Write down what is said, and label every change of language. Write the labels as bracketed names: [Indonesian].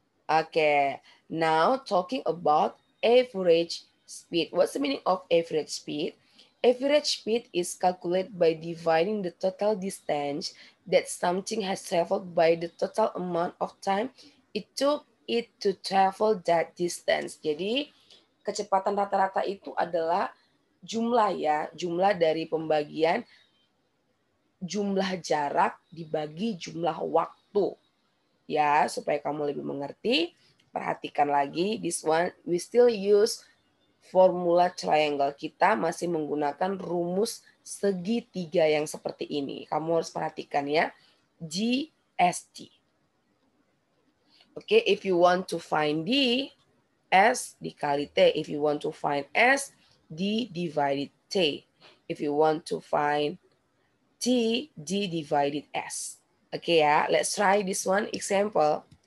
[English] Okay, now talking about average speed. What's the meaning of average speed? Average speed is calculated by dividing the total distance that something has traveled by the total amount of time it took it to travel that distance. [Indonesian] Jadi, kecepatan rata-rata itu adalah jumlah ya, jumlah dari pembagian jumlah jarak dibagi jumlah waktu. Ya, supaya kamu lebih mengerti, perhatikan lagi [English] this one we still use formula triangle. [Indonesian] Kita masih menggunakan rumus segitiga yang seperti ini. Kamu harus perhatikan ya. GST. [English] Oke, if you want to find D, S dikali T. If you want to find S, D divided T. If you want to find T, D divided S. Oke ya, let's try this one example.